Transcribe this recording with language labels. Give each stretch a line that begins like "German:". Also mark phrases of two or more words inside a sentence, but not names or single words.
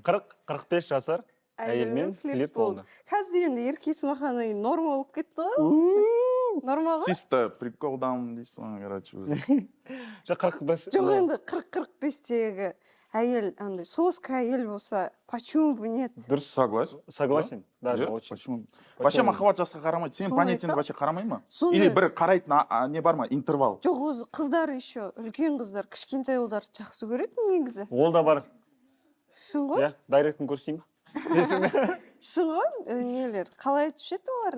Kazakh: 40-45 жасар әйелмен флирт болды. Қазір енді ерке есмаханы норма болып кетті ғой. Норма ғой? Чисто приколдан дейсің, короче. Жоқ, 45. Жоқ енді 40-45-тегі әйел андай соска әйел болса,
Russian: почему бы нет?
Kazakh: Дұрыс, согласен.
Russian: Согласен, даже
Kazakh: Иә,
Russian: очень. почему? Вообще
Kazakh: махаббат жасқа қарамайды. Сен Соны понятиеңді айтам. вообще қарамай ма? Соны- Или бір қарайтын не бар ма? Интервал. Жоқ, өзі қыздар еще, үлкен қыздар, кішкентай ұлдарды жақсы көреді негізі. Ол да бар. Шын ғой? Иә, дайректін көрсейін ба? Шын ғой? Нелер, қалай айтушы еді оларды?